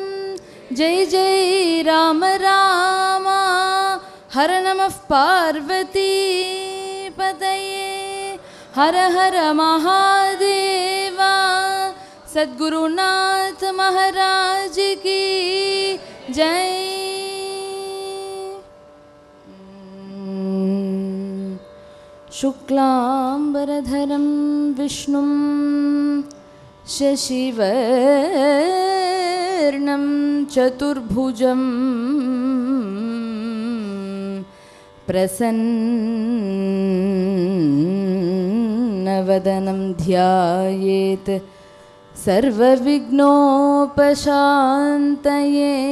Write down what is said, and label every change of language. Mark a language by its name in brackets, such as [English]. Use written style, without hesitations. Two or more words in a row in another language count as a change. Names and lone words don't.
[Sanskrit] जय जय राम रामा, हर नमः पार्वती पतये, हर हर महादेवा, [Hindi] सद्गुरुनाथ महाराज की जय. [Sanskrit] शुक्लांबरधरं विष्णुं शशिवर्णं चतुर्भुजं प्रसन्नवदनं ध्यायेत् सर्वविघ्नोपशान्तये,